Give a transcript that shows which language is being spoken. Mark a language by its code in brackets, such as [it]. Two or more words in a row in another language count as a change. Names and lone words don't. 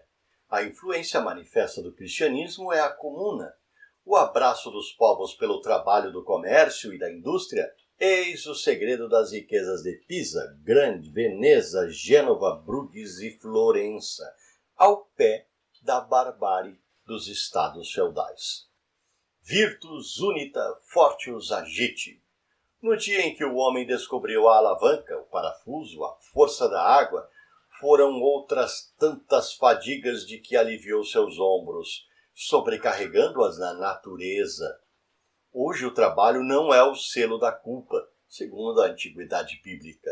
[pt] A influência manifesta do cristianismo é a comuna. O abraço dos povos pelo trabalho do comércio e da indústria, eis o segredo das riquezas de Pisa, Grande, Veneza, Gênova, Bruges e Florença, ao pé da barbárie dos estados feudais. [la] Virtus unita fortius agite. [pt] No dia em que o homem descobriu a alavanca, o parafuso, a força da água, foram outras tantas fadigas de que aliviou seus ombros, sobrecarregando-as na natureza. Hoje o trabalho não é o selo da culpa, segundo a antiguidade bíblica.